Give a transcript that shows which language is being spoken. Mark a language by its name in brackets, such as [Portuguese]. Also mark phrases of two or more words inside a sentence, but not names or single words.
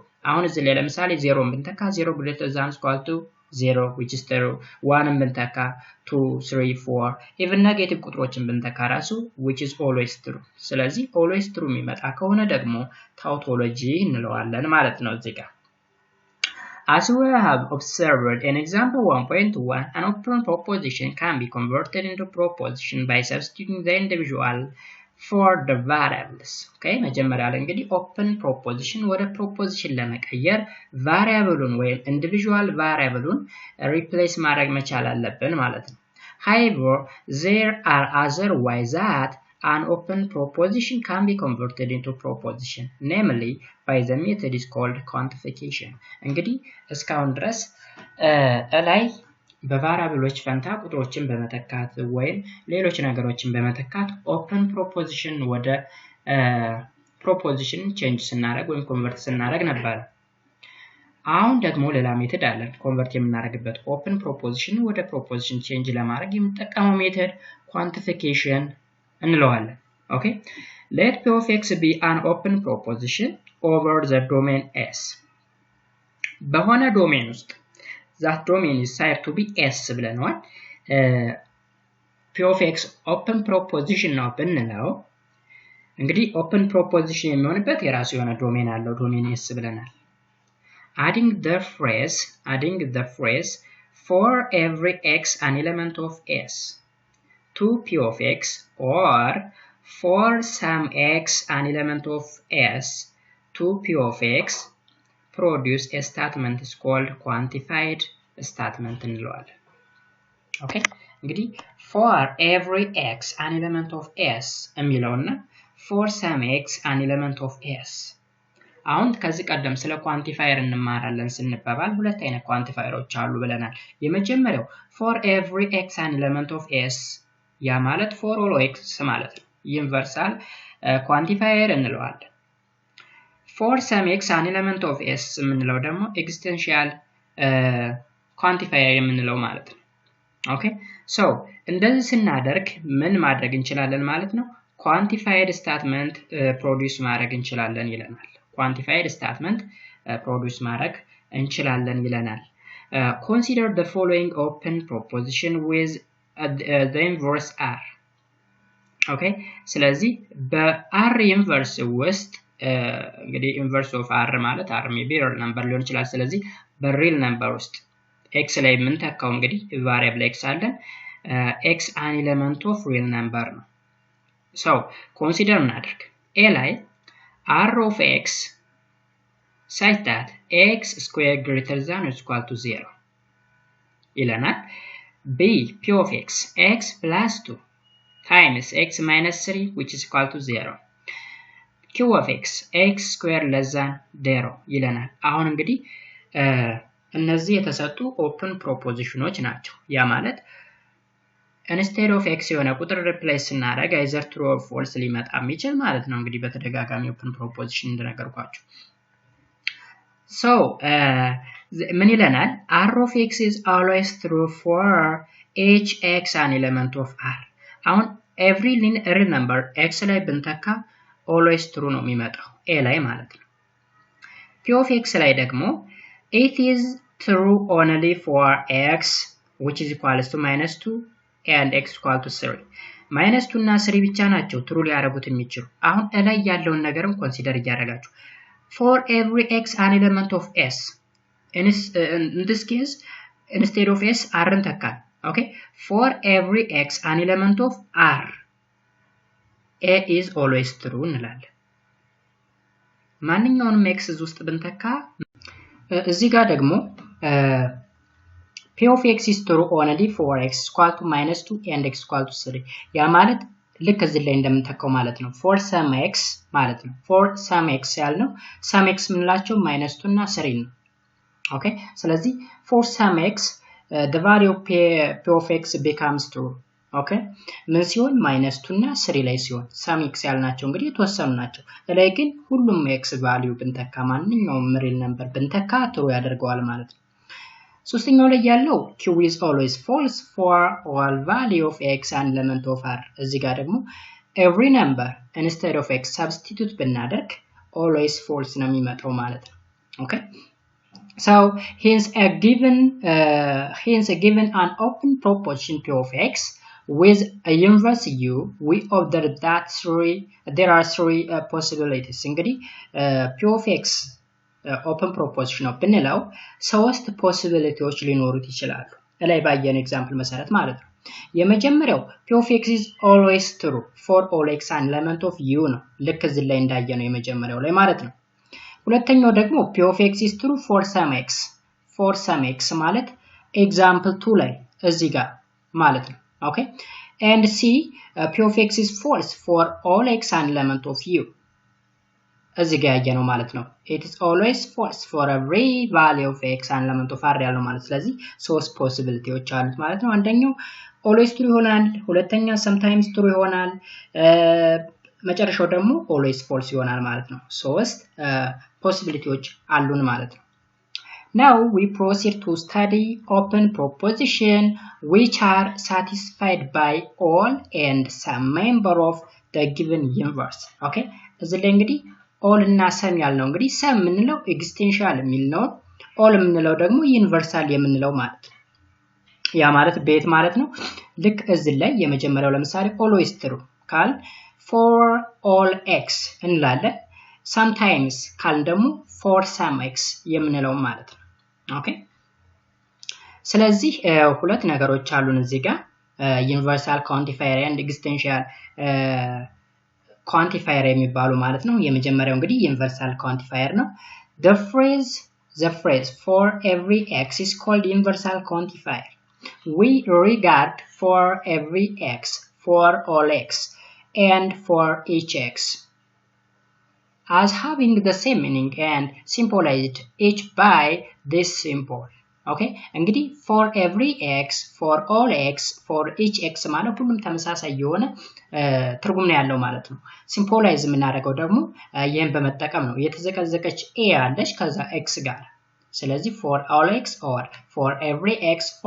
[Amharic] አሁን እዚህ ላይ ለምሳሌ [English] 0 ብንተካ 0 greater than or equal to 0 which is true 1 ብንተካ 2 3 4 even negative [Amharic] ቁጥሮችን ብንተካ ራሱ [English] which is always true። ስለዚህ always true [Amharic] የሚመጣ ከሆነ ደግሞ [English] tautology [Amharic] እንለዋለን ማለት ነው እዚህ ጋር። [English] As we have observed in example 1.1, an open proposition can be converted into proposition by substituting the individual for the variables. Okay, [Amharic] መጀመሪያ ላይ እንግዲህ [English] open proposition ወደ proposition ለመቀየር variableን ወይም individual variableን replace [Amharic] ማድረግ መቻል አለብን ማለት ነው። [English] However, there are other ways that an open proposition can be converted into proposition, namely by the method is called quantification. [Amharic] እንግዲህ እስካሁን ድረስ ላይ በቫሪያብሎች ፈንታ ቁጥሮችን በመተካት ወይም ሌሎች ነገሮችን በመተካት [English] open proposition [Amharic] ወደ [English] proposition change [Amharic] ስናደርግ ወይም convert ስናደርግ ነበር። አሁን ደግሞ ሌላ ሜተድ አለን convert የምናደርግበት [English] open proposition [Amharic] ወደ [English] proposition change [Amharic] ለማድረግ የምንጠቀመው ሜተድ quantification እንለዋለን። [English] Okay, let P of X be an open proposition over the domain S. [Amharic] በሆነ ዶሜን ውስጥ [English] that domain is said to be S [Amharic] ብለናል። [English] P of X open proposition [Amharic] ነው ብንለው እንግዲህ [English] open proposition [Amharic] የሚሆንበት የራሱ የሆነ ዶሜን አለው ዶሜን S ብለናል። [English] adding the phrase for every X an element of S to P of X or for some X an element of S to P of X produce a statement is called quantified statement እንለዋለን። Okay, እንግዲህ for every X an element of S የሚለውና for some X an element of S [Amharic] አሁን ከዚህ ቀደም ስለ quantifier እንማራለን ስንባባል ሁለት አይነት quantifierዎች አሉ ብለናል። የመጀመሪያው [English] for every X an element of S [Amharic] ያ ማለት [English] for all X [Amharic] ማለት ነው። [English] universal quantifier [Amharic] እንለዋለን። [English] for some X an element of S [Amharic] የምንለው ደግሞ [English] existential quantifier [Amharic] የምንለው ማለት ነው። [English] Okay, so [Amharic] እንደዚህ ስናደርግ ምን ማድረግ እንችላለን ማለት ነው? [English] quantified statement produce [Amharic] ማድረግ እንችላለን ይለናል። [English] quantified statement produce [Amharic] ማድረግ እንችላለን ይለናል። [English] Consider the following open proposition with the inverse R. [Amharic] Okay, ስለዚህ በR inverse ውስጥ እንግዲህ [English] inverse of R [Amharic] ማለት [English] R maybe real number [Amharic] ሊሆን ይችላል። ስለዚህ በ [English] real number [Amharic] ውስጥ X ላይ የምንተካው እንግዲህ [English] variable X [Amharic] አለን [English] X an element of real number [Amharic] ነው። [English] so consider [Amharic] እናድርግ A ላይ [English] R of X such that X square greater than or equal to 0 ይለናል። B P of X plus 2 times X minus 3 which is equal to 0 Q of X square less than 0 [Amharic] ይለናል። አሁን እንግዲህ እነዚህ የተሰጡ [English] open propositionዎች [Amharic] ናቸው። ያ ማለት [English] instead of X [Amharic] የሆነ ቁጥር replace ስናደርግ [English] either true or false [Amharic] ሊመጣ የሚችል ማለት ነው። እንግዲህ በተደጋጋሚ [English] open proposition [Amharic] እንደነገርኳችሁ so ምን ይለናል? [English] R of X is always true for each X an element of R. አሁን every real number X [Amharic] ላይ ብንተካ [English] always true [Amharic] ነው የሚመጣው [English] A [Amharic] ላይ ማለት ነው። [English] P of X [Amharic] ላይ ደግሞ [English] it is true only for X which is equal to -2 and X equal to 3. -2 እና 3 [Amharic] ብቻ ናቸው [English] true [Amharic] ሊያደርጉት የሚችሉ። አሁን ላይ ያለውን ነገርም ኮንሲደር እያደረጋችሁ [English] for every X an element of S in this case instead of s r እንተካል okay for every x an element of r a is always true እንላለን [Amharic] ማንኛውንም x ውስጥ ብንተካ እዚህ ጋር ደግሞ [English] p of x is true only for x equal to -2 and x equal to 3 [Amharic] ያ ማለት ልክ እዚህ ላይ እንደምንተካው ማለት [English] ነው for some x [Amharic] ማለት ነው [English] for some x ያልነው some x [Amharic] ምንላቸው -2 እና 3 ነው [English] okay ስለዚህ for some x the value of p of x becomes true okay [Amharic] ምን ሲሆን -2 እና 3 ላይ ሲሆን [English] some x [Amharic] ያልናቸው እንግዲህ የተወሰኑ ናቸው ላይ ግን ሁሉም [English] x value [Amharic] ብንተካ ማንኛውም [English] real number [Amharic] ብንተካ true ያደርገዋል ማለት ነው ሶስተኛው ላይ ያለው [English] q is always false for all value of x and element of r [Amharic] እዚህ ጋር ደግሞ [English] every number instead of x substitute [Amharic] ብናደርግ [English] always false [Amharic] ነው የሚመጣው ማለት ነው [English] okay so hence given an open proposition p of x with a inverse u we observe that there are three possibilities እንግዲህ p of x open proposition of ብንለው ሶስት possibilities [Amharic] ሊኖሩት ይችላሉ ላይ ባየን ኤግዛምፕል መሰረት ማለት ነው የመጀመሪያው [English] p of x is always true for all x and element of u [Amharic] ነው ልክ እዚህ ላይ እንዳየነው የመጀመሪያው ላይ ማለት ነው ሁለተኛው ደግሞ [English] p of x is true for some x ማለት example 2 [Amharic] ላይ እዚህ ጋር ማለት ነው [English] okay and c p of x is false for all x and element of u [Amharic] እዚህ ጋር ያየነው ማለት ነው [English] it is always false for every value of x and element of r [Amharic] ያለው ማለት ስለዚህ ሶስት ፖሲቢሊቲዎች አሉት ማለት ነው አንደኛው [English] always true [Amharic] ይሆናል ሁለተኛ [English] sometimes true [Amharic] ይሆናል መጨረሻው ደግሞ [English] always false [Amharic] ይሆናል ማለት ነው ሶስት ፖሲቢሊቲዎች አሉን ማለት ነው [English] now we proceed to study open proposition which are satisfied by all and some member of the given universe okay [Amharic] እዚህ ላይ እንግዲህ [English] all እና some [Amharic] ያልነው እንግዲህ some ምንለው ኤግዚስቴንሻል የሚል ነው all ምንለው ደግሞ ዩኒቨርሳል የምንለው ማለት ያ ማለት ቤት ማለት ነው ልክ እዚህ ላይ የመጀመሪያው ለምሳሌ [English] always true [Amharic] ካል [English] for all x [Amharic] እንላለን sometimes ካል ደግሞ [English] for some x [Amharic] የምንለው ማለት ነው ኦኬ ስለዚህ ሁለት ነገሮች አሉን እዚህ ጋር [English] universal quantifier and existential quantifier [Amharic] የሚባሉ ማለት ነው የመጀመሪያው እንግዲህ [English] universal quantifier ነው the phrase for every x is called universal quantifier we regard for every x for all x and for each x as having the same meaning and symbolized each by this symbol okay [Amharic] እንግዲህ [English] for every x for all x for each x [Amharic] ማለት ሁሉም ተመሳሳይ የሆነ ትርጉም ነው ያለው ማለት ነው ሲምቦላይዝ የምናደርገው ደግሞ ይሄን በመጠቀም ነው የተዘቀዘቀች a አለች ከዛ x ጋር ስለዚህ [English] for all x or for every x